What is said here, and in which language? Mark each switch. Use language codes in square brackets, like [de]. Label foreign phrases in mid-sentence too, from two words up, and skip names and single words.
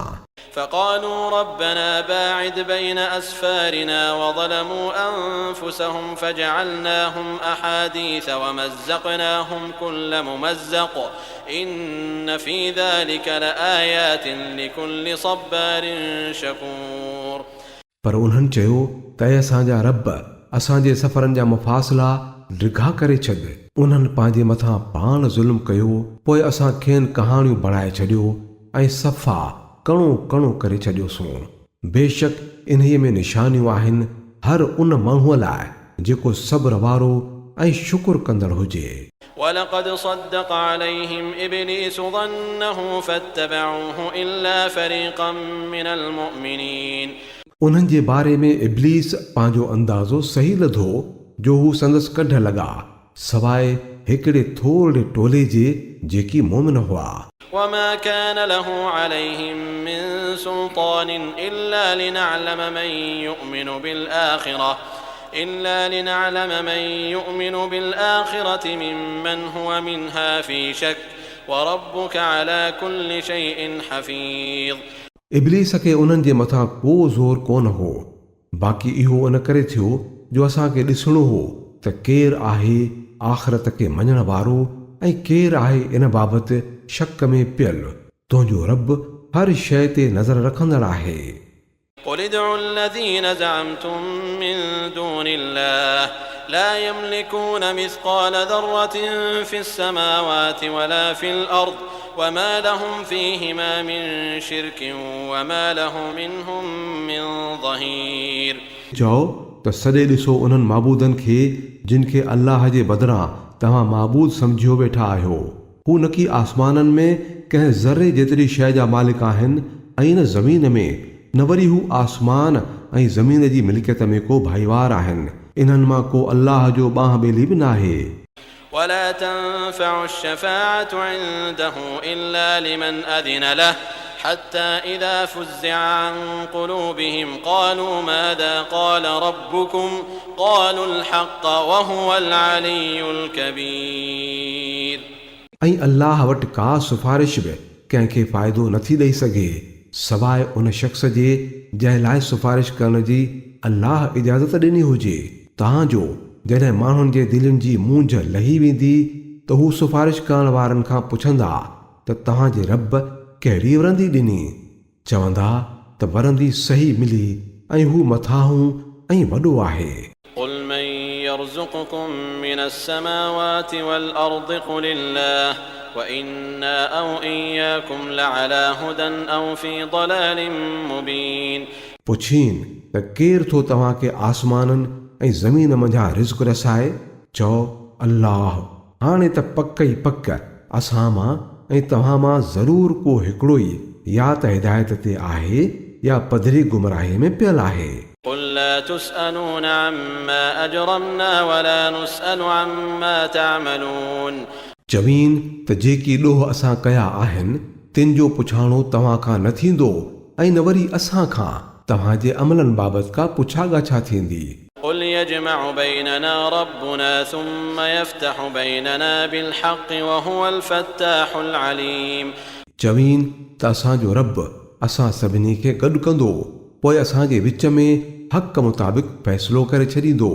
[ar] فقالوا ربنا باعد بين أسفارنا وظلموا أنفسهم فجعلناهم أحاديث ومزقناهم كل ممزق إن في ذلك لآيات لكل صبار شكور. [sd] पर उन्हनि चयो त असांजा रब असांजे सफ़रनि जा मुफ़ासिला डिघा करे छॾ. उन्हनि पंहिंजे मथां पाण ज़ुल्म कयो. पोइ असां खेनि कहाणियूं बणाए छॾियो ऐं सफ़ा कणो कणो करे छॾियोसीं. बेशक इन्हीअ में निशानियूं आहिनि हर उन माण्हूअ लाइ जेको सब्र वारो ऐं शुक्र कंदड़ हुजे। [ar] ولقد صدق عليهم إبليس ظنه فاتبعوه إلا فريقا من المؤمنين. [sd] उन्हनि जे बारे में इब्लीस पंहिंजो अंदाज़ो सही लधो जो हू संदसि कढ लॻा सवाइ हिकिड़े थोरे टोले जे जेकी मोमिन हुआ। [ar] وما كان له عليهم من سلطان إلا لنعلم من يؤمن بالآخرة ممن هو منها في شك وربك على كل شيء حفيظ. [sd] इब्लीस खे उन्हनि जे मथां को ज़ोर कोन हो, बाक़ी इहो इन करे थियो जो असांखे ॾिसणो हो त केरु आहे आख़िरत खे मञण वारो ऐं केरु आहे इन बाबति शक में पियल। तुंहिंजो रब हर शइ ते नज़र रखंदड़ आहे। [ar] قل ادعوا الذين زعمتم من دون الله لا يملكون مثقال ذرة في السماوات ولا في الأرض وما لهم فيهما من شرك وما له منهم من ظهير. [sd] चओ त सॼे ॾिसो उन्हनि माबूदनि खे जिन खे अल्लाह जे बदिरां तव्हां माबूद सम्झियो वेठा आहियो। हू न की आसमाननि में कंहिं ज़रे जेतिरी शइ जा मालिक आहिनि ऐं न ज़मीन में, न वरी हू आसमान ऐं ज़मीन जी मिल्कियत में को भाईवार आहिनि। इन्हनि मां को अल्लाह जो ॿांह ॿेली बि नाहे। [ar] ولا تنفع الشفاعة عنده إلا لمن أذن له حتى إذا فزع عن قلوبهم قالوا ماذا قال ربكم قالوا الحق وهو العلي الكبير. [sd] ऐं अल्लाह वटि का सिफारिश बि कंहिंखे फ़ाइदो नथी ॾेई सघे सवाइ उन शख़्स जे जंहिं लाइ सिफारिश करण जी अल्लाह इजाज़त ॾिनी हुजे। तव्हांजो जॾहिं माण्हुनि जे दिलनि जी मूंझ लही वेंदी त हू सिफारिश करण वारनि खां पुछंदा त तव्हांजे रब कहिड़ी वरंदी ॾिनी? चवंदा त वरंदी सही मिली ऐं हू मथाहूं ऐं वॾो आहे। [ar] قل من يرزقكم من السماوات والأرض قل الله وإنا أو إياكم لعلى هدى أو في ضلال مبين. [sd] पुछीन त केरु थो तव्हांखे आसमाननि ऐं ज़मीन मंझां रिज़्क़ रसाए? चओ अल्लाह। हाणे त पक ई पक असां मां ऐं तव्हां मां ज़रूरु को हिकिड़ो ई या त हिदायत ते आहे या पधरी गुमराही में पियल आहे। [ar] قل لا تسألون عما أجرمنا ولا نسأل عما تعملون. [sd] चवीन त जेकी ॾोह असां कया आहिनि तिन जो पुछाणो तव्हां खां न थींदो ऐं न वरी असां खां तव्हांजे अमलनि बाबति का पुछा ॻाछा थींदी। [ar] قل يجمع بيننا ربنا ثم يفتح بيننا بالحق وهو الفتاح العليم. [sd] चवीन त असांजो रब असां सभिनी खे गॾु कंदो पोइ असांजे विच में हक़ मुताबिक़ फ़ैसिलो करे छॾींदो।